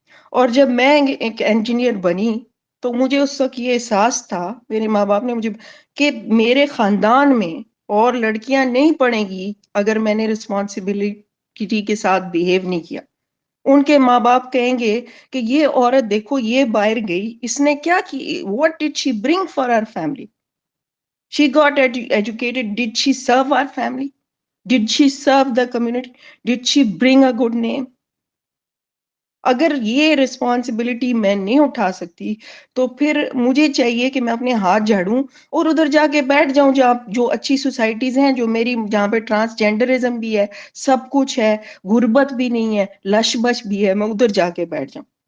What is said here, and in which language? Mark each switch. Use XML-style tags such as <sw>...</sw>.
<ur>اور جب میں ایک انجینئر بنی تو مجھے اس وقت یہ احساس تھا، میرے ماں باپ نے مجھے، کہ میرے خاندان میں اور لڑکیاں نہیں پڑھیں گی اگر میں نے رسپانسبلٹی کے ساتھ بیہیو نہیں کیا. ان کے ماں باپ کہیں گے کہ یہ عورت دیکھو یہ باہر گئی، اس نے کیا کی،</ur> <en>what did she bring for our family? She got educated. Did she serve our family? Did she serve the community? Did she bring a good name?</en> <ur>اگر یہ رسپانسبلٹی میں نہیں اٹھا سکتی تو پھر مجھے چاہیے کہ میں اپنے ہاتھ جھاڑوں اور ادھر جا کے بیٹھ جاؤں جہاں جو اچھی سوسائٹیز ہیں، جو میری جہاں پہ ٹرانسجینڈرزم بھی ہے، سب کچھ ہے، غربت بھی نہیں ہے، لش بش بھی ہے، میں ادھر جا کے بیٹھ جاؤں.</ur>